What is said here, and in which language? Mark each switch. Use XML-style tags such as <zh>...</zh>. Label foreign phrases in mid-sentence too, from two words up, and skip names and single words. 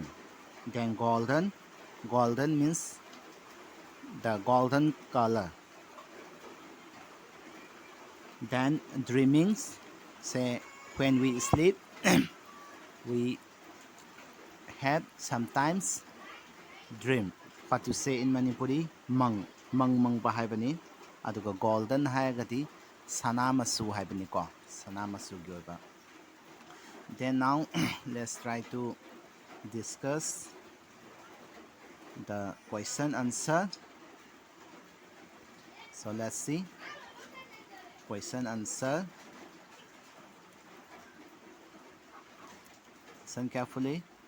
<en>Then golden, golden means the golden color. Then dreamings, say when we sleep we have sometimes dream. What to say in Manipuri,</en> <mni>mang pa haibani. Aduga golden haigadi sana masu haibani ko, sana masu gi oiba.</mni> <en>Then now let's try to discuss the question answer. So let's see question answer. Listen carefully.</en>